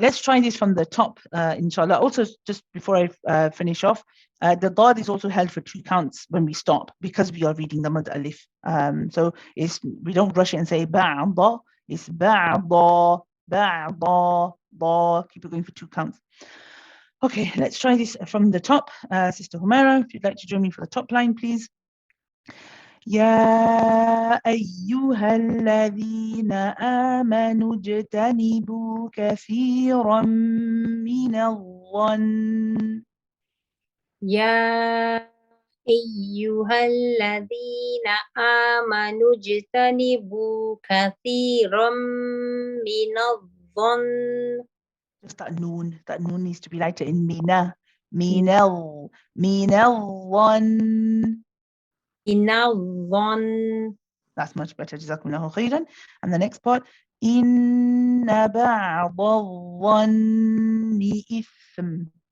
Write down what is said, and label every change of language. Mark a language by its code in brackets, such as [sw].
[en] Let's try this from the top, inshallah. Also, just before I finish off, the dad is also held for 2 counts when we stop, because we are reading the mad alif. So we don't rush it and say ba'da. It's ba'da, ba'da, ba. Keep it going for 2 counts. Okay, let's try this from the top. Sister Humaira, if you'd like to join me for the top line, please. [ar] يا أيها الذين آمنوا اجتنبوا كثيرا من الظن. يا أيها الذين آمنوا اجتنبوا كثيرا من الظن. [en] Just that noon needs to be lighter in mina. Minal one. [ar] من الظن. [en] That's much better. [ar] Jazakumullahu khairan. [en] And the next part, [ar] inna ba'da dhanni ithm.